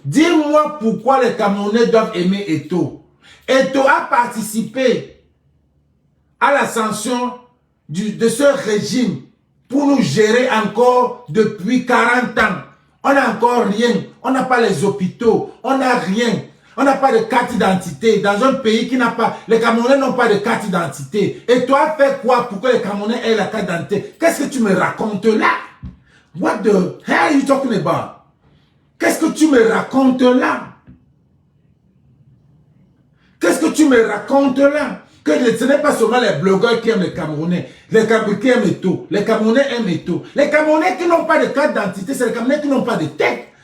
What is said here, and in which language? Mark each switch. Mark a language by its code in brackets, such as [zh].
[fr] Dis-moi pourquoi les Camerounais doivent aimer Eto'o. Eto'o a participé à l'ascension de ce régime pour nous gérer encore depuis 40 ans. On n'a encore rien. On n'a pas les hôpitaux. On n'a rien. On n'a pas de carte d'identité dans un pays qui n'a pas... Les Camerounais n'ont pas de carte d'identité. Et toi, fais quoi pour que les Camerounais aient la carte d'identité? Qu'est-ce que tu me racontes là? [en] What the hell are you talking about? [fr] Qu'est-ce que tu me racontes là? Qu'est-ce que tu me racontes là? Que ce n'est pas seulement les blogueurs qui aiment les Camerounais. Les Camerounais qui aiment Eto'o. Les Camerounais aiment Eto'o. Les Camerounais qui n'ont pas de carte d'identité, c'est les Camerounais qui n'ont pas de tête.